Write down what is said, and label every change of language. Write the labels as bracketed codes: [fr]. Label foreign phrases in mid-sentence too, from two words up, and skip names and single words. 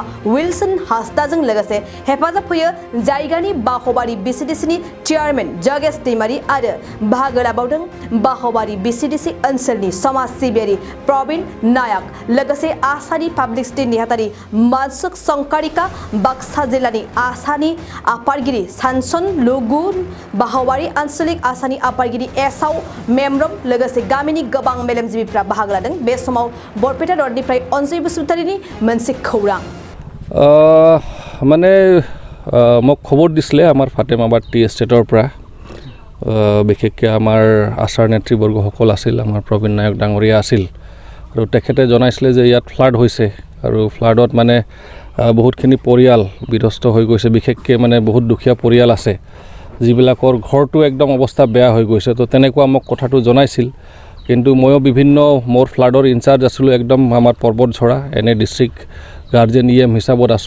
[brx] उइलसन हास्ताजों लोगोसे हेफाजाब होयो जायगानि बाहबारि बिसिडिसिनि चेयारमेन जगेश दैमारी आरो बाहागो लाबावदों बाहबारि बिसिडिसि ओनसोलनि समाज सिबियारि प्रवीण नायक लोगोसे आसानि पाब्लिसिटि नेहाथारि मानसुक संकारिका बाक्सा जिल्लानि आसानि आफादगिरि सानसन लुगुन बाहबारि आन्चलिक आसानि आफादगिरि एसाव मेमरम लोगोसे गामिनि गोबां मेलेमजिबिफ्रा बाहागो लादों। बे समाव बरपेटा रडनिफ्राय अनजय बसुमतारिनि मोनसे खौरां [as] মানে মোক খবৰ দিছিলে আমাৰ ফাতেমাবাদ টী এষ্টেটৰ পৰা বিশেষকৈ আমাৰ আচাৰ নেতৃবৰ্গসকল আছিল আমাৰ প্ৰবীণ নায়ক ডাঙৰীয়া আছিল আৰু তেখেতে জনাইছিলে যে ইয়াত ফ্লাড হৈছে আৰু ফ্লাডত মানে বহুতখিনি পৰিয়াল বিধ্বস্ত হৈ গৈছে বিশেষকৈ মানে বহুত দুখীয়া পৰিয়াল আছে যিবিলাকৰ ঘৰটো একদম অৱস্থা বেয়া হৈ গৈছে তো তেনেকুৱা মোক কথাটো জনাইছিল কিন্তু ময়ো বিভিন্ন মোৰ ফ্লাডৰ ইনচাৰ্জ আছিলোঁ একদম আমাৰ পৰ্বতঝৰা এনে [en] district guardian [as] ইএম হিচাপত আছোঁ